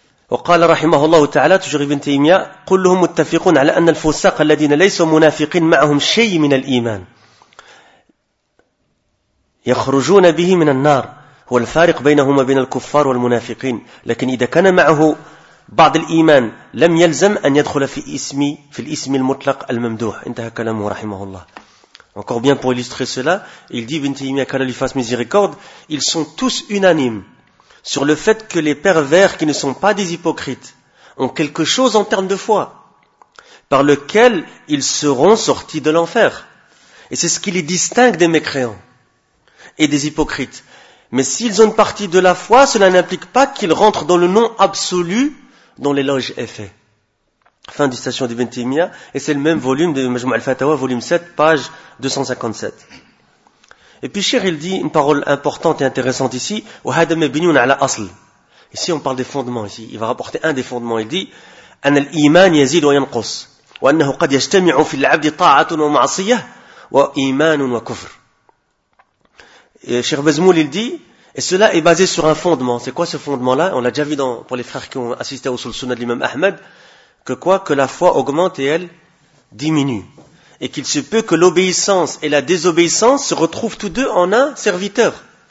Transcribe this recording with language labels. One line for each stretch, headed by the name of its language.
Arabic: وقال رحمه الله تعالى تجري ابن تيمية كلهم متفقون على أن الفساق الذين ليسوا منافقين معهم شيء من الإيمان يخرجون به من النار هو الفارق بينهما بين الكفار والمنافقين لكن إذا كان معه بعض الإيمان لم يلزم أن يدخل في الاسم المطلق الممدوح انتهى كلامه رحمه الله.
French: Encore bien pour illustrer cela, il dit ابن تيمية qu'Allah lui fasse miséricorde, ils sont tous unanimes sur le fait que les pervers qui ne sont pas des hypocrites ont quelque chose en termes de foi par lequel ils seront sortis de l'enfer. Et c'est ce qui les distingue des mécréants et des hypocrites. Mais s'ils ont une partie de la foi, cela n'implique pas qu'ils rentrent dans le nom absolu dont l'éloge est fait. Fin du citation d'Ibn Taymiyyah, et c'est le même volume de Majmou' al-Fatawa, volume 7, page 257. Et puis Cheikh, il dit une parole importante et intéressante ici,
Arabic: وَهَدَ مَبِنِيُونَ عَلَى أَصْلِ.
French: Ici, on parle des fondements ici. Il va rapporter un des fondements. Il dit,
Arabic: أَنَ الْإِيمَانِ يَزِيدُ وَيَنْقُصُ وَأَنَّهُ قَدْ يَجْتَمِعُ فِي الْعَبْدِ طَاعَةٌ وَمَعْصِيَةٌ وَإِيمَانٌ وَكُفْرٌ.
French: Cheikh Bezmoul, il dit, et cela est basé sur un fondement. C'est quoi ce fondement-là? On l'a déjà vu dans, pour les frères qui ont assisté au Sunnah de l'imam Ahmed, que quoi? Que la foi augmente et elle diminue. Et qu'il se peut que l'obéissance et la désobéissance se retrouvent tous deux en un serviteur.